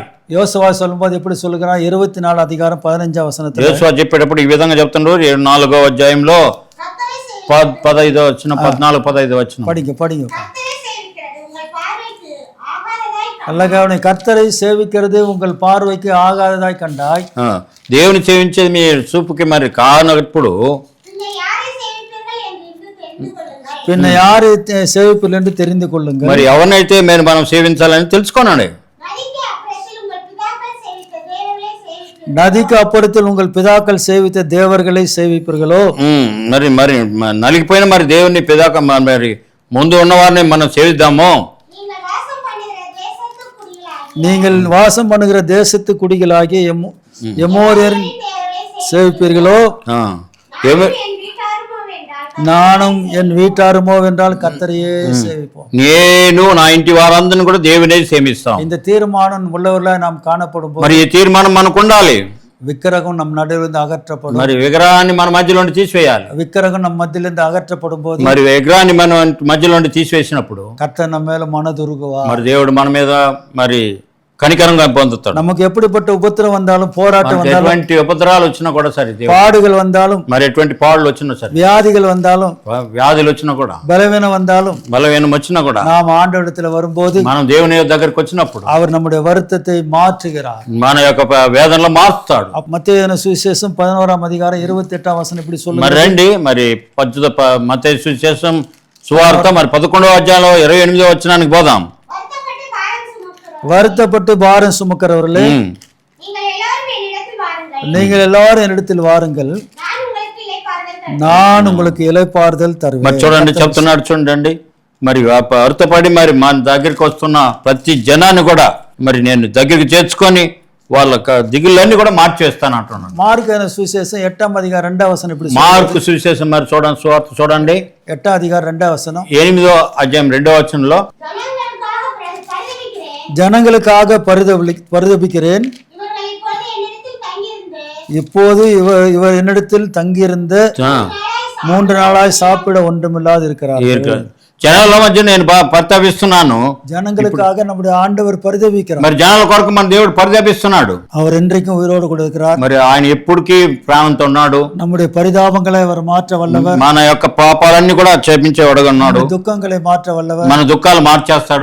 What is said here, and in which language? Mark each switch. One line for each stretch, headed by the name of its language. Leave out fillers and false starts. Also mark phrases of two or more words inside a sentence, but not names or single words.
Tamil: யோசுவா சொல்லும்போது எப்படி சொல்லுகிறான்? 24 அதிகாரம் 15 வசனத்துல
Telugu: యోసువా చెప్పేటప్పుడు ఈ విధంగా చెప్తున్నారు. 4వ అధ్యాయంలో 15 వచ్చిన 14-15 వచ్చిన
Tamil: படிங்க. அல்ல, கர்த்தரை சேவிக்கிறது உங்கள் பார்வைக்கு ஆகாததாய் கண்டாய்.
Telugu: దేవుని సేవించేది మీ చూపుకి మరి కానప్పుడు
Tamil: பின்ன யாரை சேவிப்பில் என்று தெரிந்து கொள்ளுங்கள்.
Telugu: మరి ఎవరినైతే మనం సేవించాలని తెలుసుకోనండి.
Tamil: நதிக்கு அப்புறத்தில் உங்கள் பிதாக்கள் சேவித்த தேவர்களை சேவிப்பீர்களோ?
Telugu: మరి నలిగిపోయిన మరి దేవుని పిదాక మరి ముందు ఉన్నవారిని మనం సేవిద్దామో?
Tamil: நீங்கள் வாசம் பண்ணுகிற தேசத்து குடிகளாகிய எமோரியர் சேவிப்பீர்களோ? நானும் என் வீட்டாருமோ என்றால் கர்த்தரையே சேவிப்போம்.
Telugu: నేను నా ఇంటి వారందరిని కూడా దేవునే సేవిస్తాం.
Tamil: இந்த தீர்மானம் உள்ளவர்களாய் நாம் காணப்படும் போது
Telugu: మరి ఈ తీర్మానం మనకు ఉండాలి.
Tamil: விக்கிரகம் நம் நடுவிலிருந்து அகற்றப்படும்.
Telugu: మరి విగ్రహాన్ని మన మధ్యలో నుండి తీసివేయాలి.
Tamil: விக்கிரகம் நம் மத்தியிலிருந்து அகற்றப்படும் போது
Telugu: మరి విగ్రహాన్ని మన మధ్యలో నుండి తీసివేసినప్పుడు
Tamil: கர்த்தர் நம்ம மேல மனதுருகுவார்.
Telugu: మరి దేవుడు మన మీద మరి కనికరంగా పొందుతాడు.
Tamil: நமக்கு எப்படிப்பட்ட உபத்திரம் வந்தாலும் போராட்டம் வந்தாலும்
Telugu: ఎటువంటి ఉపద్రవాలు వచ్చినా కూడా సరే,
Tamil: பாடுகள் வந்தாலும்
Telugu: మరి ఎటువంటి పాడులు వచ్చినా సరే,
Tamil: வியாதிகள் வந்தாலும்
Telugu: వ్యాధులు వచ్చినా కూడా,
Tamil: பலவீனம் வந்தாலும்
Telugu: బలహీనం వచ్చినా కూడా,
Tamil: நாம் ஆண்டவரிடத்தில் வரும்போது
Telugu: మనం దేవుని దగ్గరికి వచ్చినప్పుడు
Tamil: அவர் நம்முடைய வருத்தத்தை மாற்றுகிறார்.
Telugu: మన యొక్క వేదనలో మార్చుతాడు.
Tamil: மத்தேயு சுவிசேஷம் 11ஆம் அதிகாரம் 28ஆம் வசனம் இப்படி சொல்லுங்க.
Telugu: మరి రండి, మరి మత్తయి సువిశేషం సువార్త మరి 11వ అధ్యాయంలో 28వ వచనానికి పోదాం.
Tamil: வருத்தப்பட்டு பாரம் சுமக்கிறவர்களே, வருத்தப்பட்டு பாரம் சுமக்கிறவர்களே, நீங்கள் எல்லாரும் என்னிடத்தில் வாருங்கள், நான் உங்களுக்கு இளைப்பாறுதல் தருவேன்.
Telugu: మరి చూడండి, చెప్తున్నాడు చూడండి, మరి అర్థపడి మరి మన దగ్గరికి వస్తున్న ప్రతి జనాన్ని కూడా మరి నేను దగ్గరికి చేర్చుకొని వాళ్ళ దిగుళ్ళన్నీ కూడా మార్చేస్తాను అంటున్నాను.
Tamil: మార్కు సువిశేషం 8ஆம் அதிகாரம் 2ஆம் வசனம் இப்படி
Telugu: మార్కు సువిశేషం మరి చూడండి, సువార్త చూడండి
Tamil: 8ஆம் அதிகாரம் 2ஆம் வசனம்,
Telugu: 8వ అధ్యాయం 2వ వచనంలో,
Tamil: ஜனங்களுக்காக பரிதபிக்கிறேன், இப்போது இவர் என்னிடத்தில் தங்கியிருந்து 3 நாளாய் சாப்பிட ஒன்றுமில்லாது இருக்கிறார்.
Telugu: జనాల మధ్య నేను పరితపిస్తున్నాను.
Tamil: ஜனங்களுக்காக நம்முடைய ஆண்டவர் பரிதபிக்கிறார்.
Telugu: మరి జనాల కొరకు మన దేవుడు పరితపిస్తున్నాడు.
Tamil: அவர் என்றைக்கும் உயிரோடு கூட இருக்கிறார்.
Telugu: మరి ఆయన ఎప్పటికీ ప్రాణంతో ఉన్నాడు.
Tamil: நம்முடைய பரிதாபங்களை அவர் மாற்ற வல்லவர்.
Telugu: మన యొక్క పాపాలన్నీ కూడా క్షమించేవాడుగా ఉన్నాడు.
Tamil: దుఃఖங்களை மாற்ற வல்லவர்.
Telugu: మన దుఃఖాలు మార్చేస్తాడు.